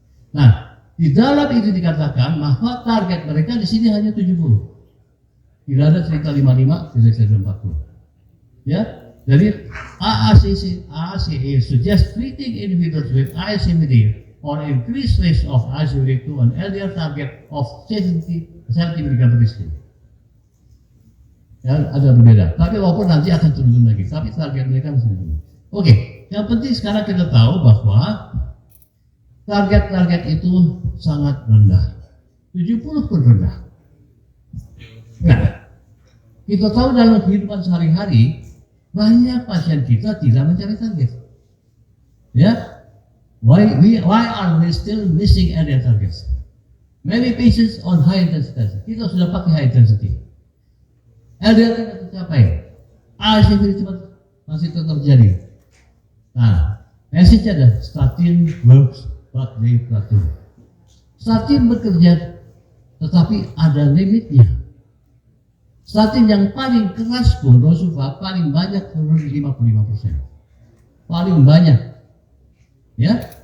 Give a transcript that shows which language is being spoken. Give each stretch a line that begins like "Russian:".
Indonesian: Nah, di dalam itu dikatakan bahwa target mereka di sini hanya 70. Tidak ada cerita 55, tidak cerita 40. Ya, jadi
English: AACE suggest treating individuals with ICMD or increased risk of ICMD to an LDL target of 70 mg per deciliter.
Indonesian: Ya, ada berbeda. Tapi walaupun nanti akan turun lagi, tapi target mereka masih turun. Oke, yang penting sekarang kita tahu bahwa target itu sangat rendah. 70 pun rendah. Nah, kita tahu dalam kehidupan sehari-hari banyak pasien kita tidak mencari target. Ya,
English: why are we still missing LDL targets? Many patients on high intensity.
Indonesian: Kita sudah pakai high intensity. LDL tidak tercapai. ACV masih tetap terjadi. Nah,
English: message ada statin works but they plateau.
Indonesian: Statin bekerja, tetapi ada limitnya. Statin yang paling keras pun Rosuva paling banyak turun 55%. Paling banyak. Ya.